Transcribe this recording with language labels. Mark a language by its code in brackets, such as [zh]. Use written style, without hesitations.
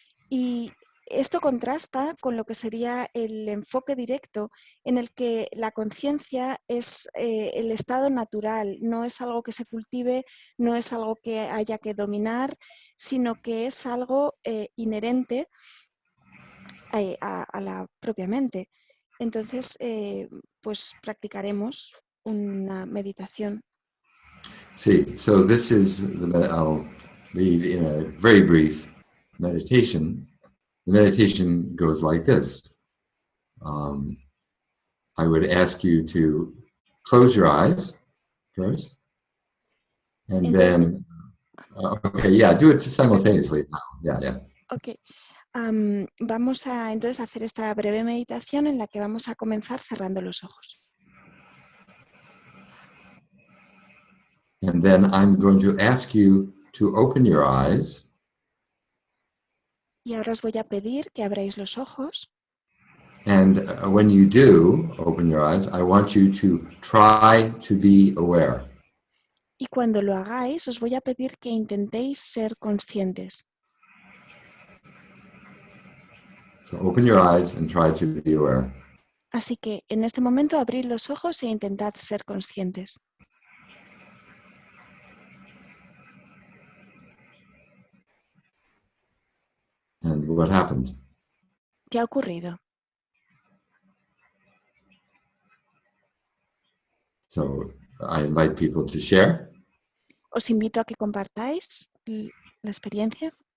[es] Y esto contrasta con lo que sería el enfoque directo, en el que la conciencia es el estado natural, no es algo que se cultive, no es algo que haya que dominar, sino que es algo inherente a la propia mente. Entonces, pues practicaremos una meditación. [en] See, so this is, I'll leave in a very brief meditation. The meditation goes like this. I would ask you to close your eyes first, and then, okay, yeah, do it simultaneously now. Yeah. Ok. [es] Vamos a entonces hacer esta breve meditación en la que vamos a comenzar cerrando los ojos. [en] And then I'm going to ask you to open your eyes. [es] Y ahora os voy a pedir que abráis los ojos. [en] And when you do open your eyes, I want you to try to be aware. [es] Y cuando lo hagáis, os voy a pedir que intentéis ser conscientes. [en] So open your eyes and try to be aware. [es] Así que en este momento abrid los ojos e intentad ser conscientes. [en] And what happened? [es] ¿Qué ha ocurrido? [en] So I invite people to share. [es] Os invito a que compartáis la experiencia.